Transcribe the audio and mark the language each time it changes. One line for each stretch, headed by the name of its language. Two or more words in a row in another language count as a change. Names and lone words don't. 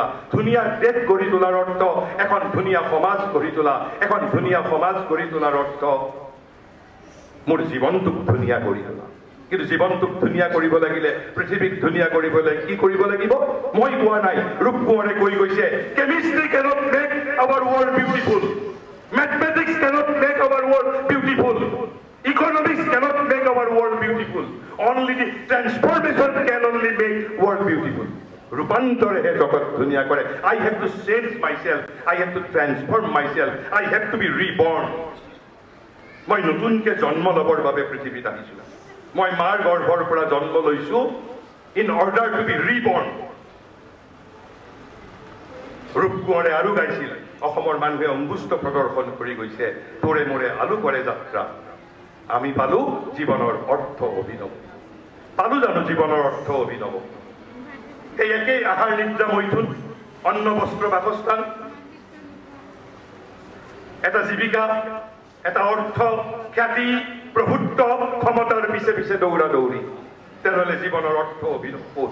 Assamese: ধুনীয়া দেশ গঢ়ি তোলাৰ অৰ্থ এখন ধুনীয়া সমাজ গঢ়ি তোলা। এখন ধুনীয়া সমাজ গঢ়ি তোলাৰ অৰ্থ মোৰ জীৱনটোক ধুনীয়া কৰি তোলা। কিন্তু জীৱনটোক ধুনীয়া কৰিব লাগিলে, পৃথিৱীক ধুনীয়া কৰিবলৈ কি কৰিব লাগিব? মই কোৱা নাই, ৰূপ কোঁৱৰে কৈ গৈছে,
English: chemistry cannot make our world beautiful, mathematics cannot make our world beautiful, economics cannot make our world beautiful, only the transformation can only make world beautiful.
Assamese: ৰূপান্তৰেহে জগত ধুনীয়া কৰে।
English: I have to change myself, I have to transform myself, I have to be reborn.
Assamese: মই নতুনকে জন্ম ল'বৰ বাবে পৃথিৱীত আহিছো। মই মাৰ গৰ্ভৰ পৰা জন্ম লৈছো
English: in order to be reborn.
Assamese: ৰূপ কোঁৱৰে আৰু গাইছিল, অসমৰ মানুহে অংগুষ্ঠ প্ৰদৰ্শন কৰি গৈছে, তোৰে মোৰে আলু কৰে যাত্ৰা, আমি পালো জীৱনৰ অৰ্থ অভিনৱ। পালো জানো জীৱনৰ অৰ্থ অভিনৱ? এই একেই আহাৰ নিদ্ৰা মৈথুন, অন্ন বস্ত্ৰ বাসস্থান, এটা জীৱিকা, এটা অৰ্থ, খ্যাতি, প্ৰভুত্ব, ক্ষমতাৰ পিছে পিছে দৌৰা দৌৰি, তেনেহ'লে জীৱনৰ অৰ্থ অভিনৱ ক'ত?